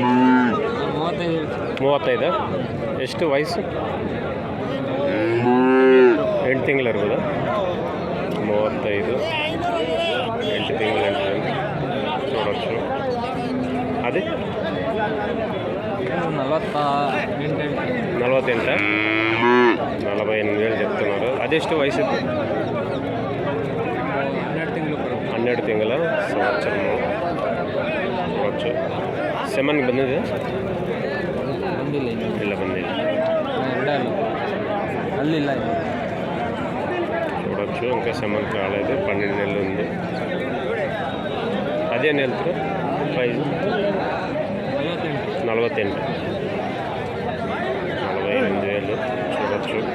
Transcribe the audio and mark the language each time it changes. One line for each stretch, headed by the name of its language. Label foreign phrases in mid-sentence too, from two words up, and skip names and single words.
Kannada: 35. ಎಷ್ಟು ವಯಸ್ಸು? 8 ತಿಂಗಳು ಇರ್ಬೋದಾ? 35 8 ತಿಂಗಳು ఉంటుంది.
Telugu: చూడొచ్చు. అది 48. 48,000 చెప్తున్నారు.
Kannada: ಅದೆಷ್ಟು ವಯಸ್ಸು? 12 ತಿಂಗಳ ಸಂವತ್ಸರము.
Telugu: చూడొచ్చు. సెమన్కి ಬಂದಿದೆ?
Kannada: ಇಲ್ಲ ಬಂದಿಲ್ಲ.
Telugu: చూడొచ్చు. ఇంకా సెమన్ కాలేదు. 12 నెలలు ఉంది. అదేం వెళ్తారు ప్రైజ్? 48. 48,000 చూడొచ్చు.